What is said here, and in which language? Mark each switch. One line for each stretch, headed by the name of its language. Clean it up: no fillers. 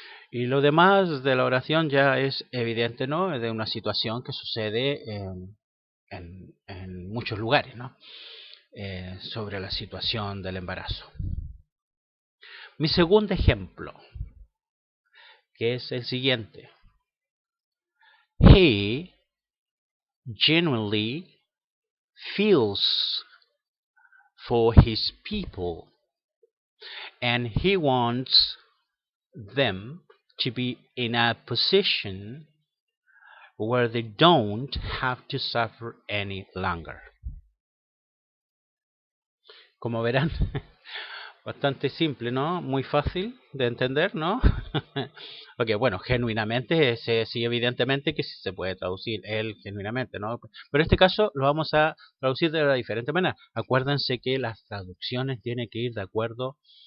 Spanish: Y lo demás de la oración ya es evidente, ¿no?, es de una situación que sucede en muchos lugares, ¿no?, sobre la situación del embarazo. Mi segundo ejemplo, que es el siguiente.
English: He genuinely feels for his people and he wants them to be in a position where they don't have to suffer any longer.
Spanish: Como verán, bastante simple, ¿no? Muy fácil de entender, ¿no? Ok, bueno, genuinamente, sí, evidentemente que sí se puede traducir él genuinamente, ¿no? Pero en este caso lo vamos a traducir de la diferente manera. Acuérdense que las traducciones tienen que ir de acuerdo